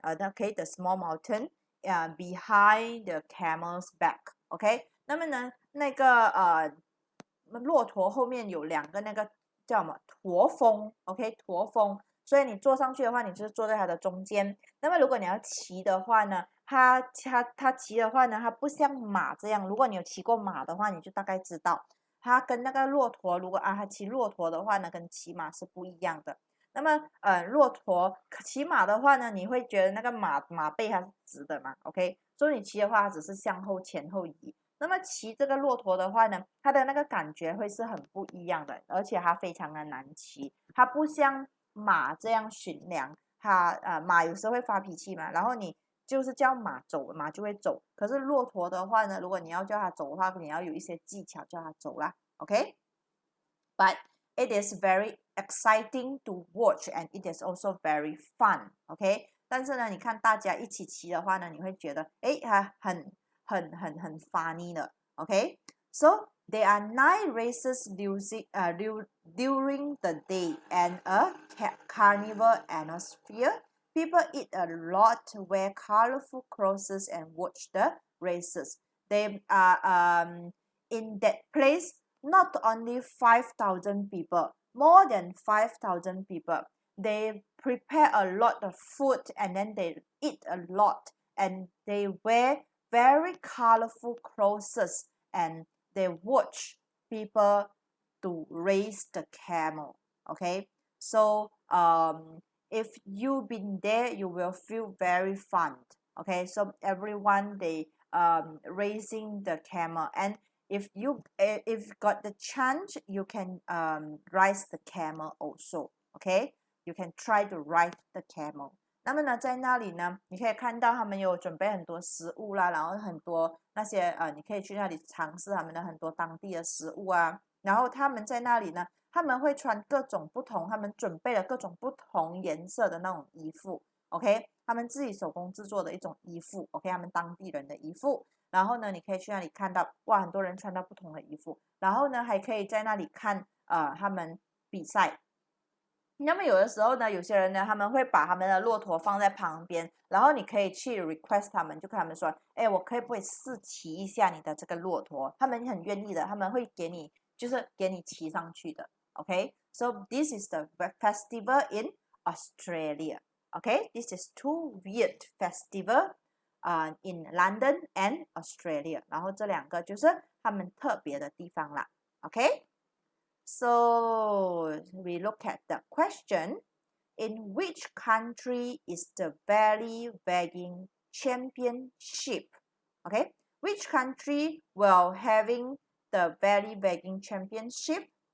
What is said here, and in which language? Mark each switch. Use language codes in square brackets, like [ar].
[en] Okay, the small mountain behind the camel's back. [zh] Okay， 那么呢，那个骆驼后面有2个那个叫什么驼峰。 OK， 驼峰。所以你坐上去的话，你就是坐在它的中间。那么如果你要骑的话呢，它骑的话呢，它不像马这样。如果你有骑过马的话，你就大概知道，它跟那个骆驼，如果它骑骆驼的话呢，跟骑马是不一样的。那么骆驼骑马的话呢，你会觉得那个马背它是直的嘛 ？OK， 所以你骑的话，它只是向后前后移。那么骑这个骆驼的话呢，它的那个感觉会是很不一样的，而且它非常的难骑，它不像马这样驯良。它马有时候会发脾气嘛，然后你就是叫马走，马就会走。可是骆驼的话呢，如果你要叫它走的话，你要有一些技巧叫它走啦。 [en] OK，but it is very exciting to watch and it is also very fun. [zh] OK， 但是呢，你看大家一起骑的话呢，你会觉得很funny 的。 [en] OK，so There are 9 races during the day and a carnival atmosphere. People eat a lot, wear colorful clothes, and watch the races. They are in that place. Not only 5,000 people, more than 5,000 people. They prepare a lot of food and then they eat a lot and they wear very colorful clothes and they watch people to raise the camel. Okay, so if you've been there, you will feel very fun. Okay, so everyone they raising the camel, and if you if got the chance, you can rise the camel also. Okay, you can try to ride the camel. [zh] 那么呢，在那里呢，你可以看到他们有准备很多食物啦，然后很多那些你可以去那里尝试他们的很多当地的食物啊。然后他们在那里呢，他们会穿各种不同，他们准备了各种不同颜色的那种衣服，OK，他们自己手工制作的一种衣服，OK，他们当地人的衣服。然后呢，你可以去那里看到，哇，很多人穿到不同的衣服。然后呢，还可以在那里看他们比赛。那么有的时候呢，有些人呢，他们会把他们的骆驼放在旁边，然后你可以去 request 他们，就跟他们说，哎，我可以不可以试骑一下你的这个骆驼？他们很愿意的，他们会给你，就是给你骑上去的。 [en] OK，so this is the festival in Australia. OK，this is two weird festival in London and Australia. [zh] 然后这两个就是他们特别的地方啦。 OK。 [en] So we look at the question. In which country is the belly wagging championship? Okay, which country will having the belly wagging championship?